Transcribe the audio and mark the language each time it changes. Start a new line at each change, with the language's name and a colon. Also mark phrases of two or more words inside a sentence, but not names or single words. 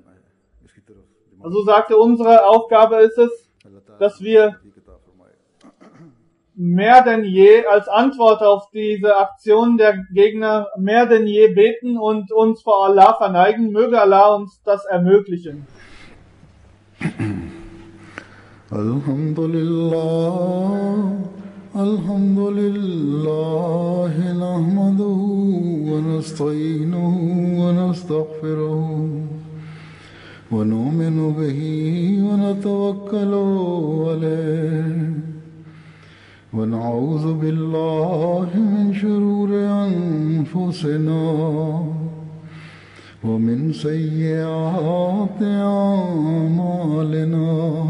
German: Also sagte, unsere Aufgabe ist es, dass wir mehr denn je als Antwort auf diese Aktionen der Gegner mehr denn je beten und uns vor Allah verneigen. Möge Allah uns das ermöglichen.
Arabic: الحمد لله نحمده ونستعينه و نستغفره ونؤمن به ونتوكل عليه ونعوذ بالله من شرور أنفسنا ومن سيئات أعمالنا